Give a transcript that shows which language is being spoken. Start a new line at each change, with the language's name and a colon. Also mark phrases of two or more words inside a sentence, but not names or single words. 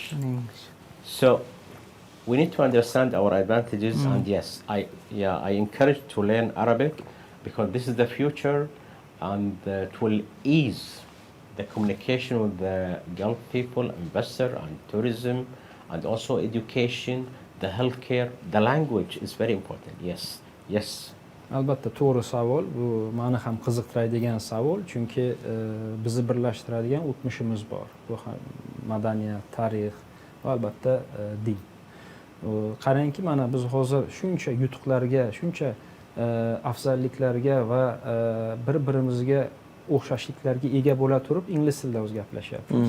English: So we need to understand our advantages, and yes, I encourage to learn Arabic because this is the future, and it will ease the communication with the Gulf people, investor, and tourism, and also education, the healthcare. The language is very important. Yes.
Uzbek: Albatta to'g'ri savol. Bu meni ham qiziqtiradigan savol, chunki bizni birlashtiradigan o'tmishimiz bor. Bu ham madaniyat, tarix va albatta din. Qarangki, mana biz hozir shuncha yutuqlarga, shuncha afzalliklarga va bir-birimizga o'xshashliklarga ega bo'la turib ingliz tilida o'zi gaplashyapmiz.